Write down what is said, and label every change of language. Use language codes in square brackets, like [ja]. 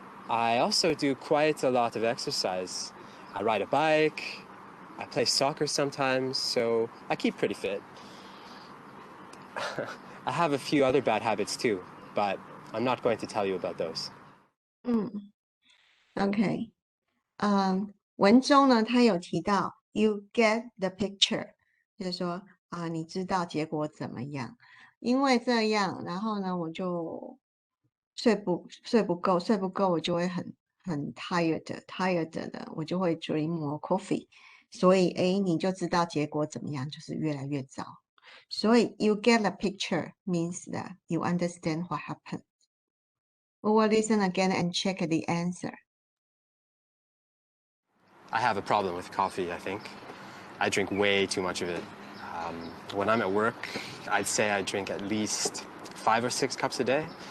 [en] I also do quite a lot of exercise. I ride a bike, I play soccer sometimes, so I keep pretty fit. I have a few other bad habits too, but I'm not going to tell you about those. [zh] OK，文中呢，他有提到 [en] you get the picture， [zh] 就是说你知道结果怎么样？因为这样，然后呢，我就睡不够，我就会很 tired 的，我就会 [en] drink more coffee。 [zh] 所以你就知道结果怎么样，就是越来越糟。 [en] 所以 you get the picture means that you understand what happened. We will listen again and check the answer. I have a problem with coffee, I think. I drink way too much of it. When I'm at work, I'd say I drink at least 5 or 6 cups a day.